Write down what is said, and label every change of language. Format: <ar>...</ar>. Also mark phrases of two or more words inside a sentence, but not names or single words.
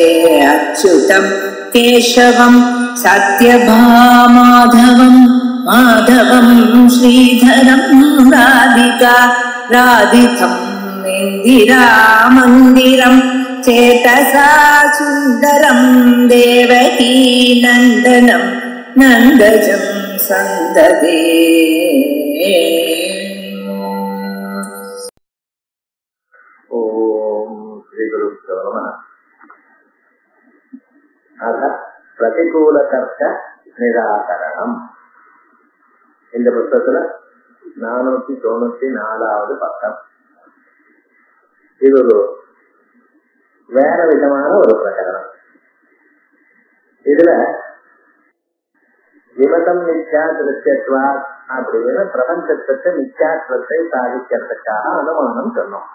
<sa>अच्युतं केशवं सत्यभामाधवं माधवं श्रीधरं राधिका राधितम् इन्दिरामन्दिरं चेतसा सुन्दरं देवकी नन्दनं नन्दजं सन्ददे। ओम श्री गुरुभ्यो नमः। अथ प्रतिकूलतर्क निराकरणम्.</sa> <ta>இந்த புத்தகத்துல 494வது பக்கம். இது ஒரு வேற விதமான ஒரு பிரகரணம். இதுல</ta> <sa>विमतं मिथ्या दृश्यत्वात्</sa> <ta>அப்படின்னு பிரபஞ்சத்துக்கு மித்யாத்வத்தை சாதிக்கிறதுக்காக அனுமானம் சொன்னோம்.</ta>